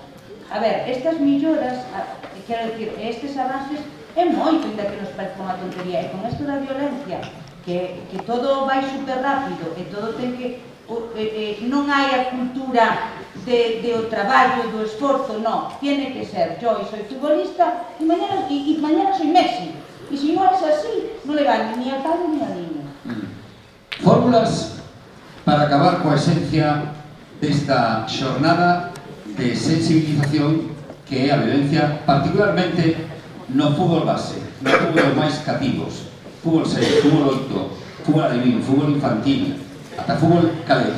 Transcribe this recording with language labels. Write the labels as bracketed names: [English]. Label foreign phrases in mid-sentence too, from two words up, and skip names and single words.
[Galician] A ver, estas melloras, quero dicir, estes avances é moito, ainda que nos parece unha tontería, e con isto da violencia, que todo vai super rápido e todo ten que... non hai a cultura do traballo, do esforzo, non, [Spanish] tiene que ser, yo soy futbolista e mañana soy Messi, [Galician] e se non [Spanish] es así, non le vale ni al padre ni al niño. [Galician] Fórmulas para acabar coa esencia desta xornada de sensibilización que é a violencia, particularmente no fútbol base, no fútbol máis cativos, fútbol 6, fútbol 8, fútbol alevín, fútbol infantil, ata fútbol cadete.